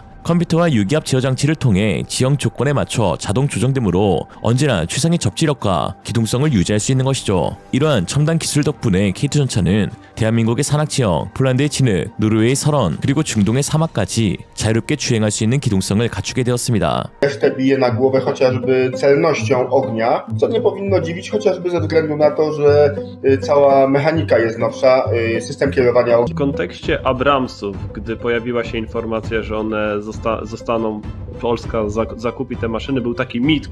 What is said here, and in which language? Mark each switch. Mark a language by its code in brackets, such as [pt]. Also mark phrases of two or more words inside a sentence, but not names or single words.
[ko] 컴퓨터와 유기압 제어 장치를 통해 지형 조건에 맞춰 자동 조정되므로 언제나 최상의 접지력과 기동성을 유지할 수 있는 것이죠. 이러한 첨단 기술 덕분에 K2 전차는 대한민국의 산악 지형, 폴란드의 진흙, 노르웨이의 설원, 그리고 중동의 사막까지 자유롭게 주행할 수 있는 기동성을 갖추게 되었습니다. [pl] Resztę bije na głowę chociażby celnością ognia, co nie powinno dziwić chociażby ze względu na to, że cała mechanika jest nowsza, system kierowania W kontekście Abramsów, gdy pojawiła się informacja, że one zostaną, Polska zakupi te maszyny, był taki mit